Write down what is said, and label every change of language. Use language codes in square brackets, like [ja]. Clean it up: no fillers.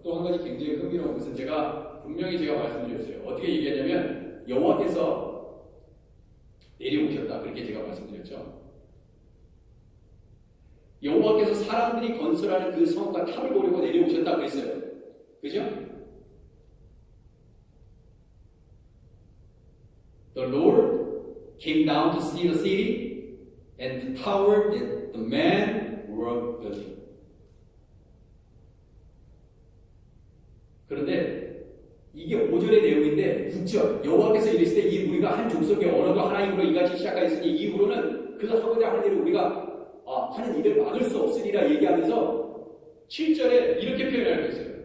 [ko] 또 한 가지 굉장히 흥미로운 것은 분명히 제가 말씀드렸어요. 어떻게 얘기하냐면 여호와께서 내려오셨다. 그렇게 제가 말씀드렸죠. 여호와께서 사람들이 건설하는 그 성과 탑을 보려고 내려오셨다 그랬어요. 그죠? [en] The Lord came down to see the city and the tower that the men were building. [ko] 그런데 이게 5절의 내용인데 6절 여호와께서 이르시되 이 무리가 한 족속의 언어도 하나님으로 이같이 시작하였으니 이후로는 그 하고자 하는 일을 우리가 하는 일을 막을 수 없으리라 얘기하면서 7절에 이렇게 표현하고 있어요.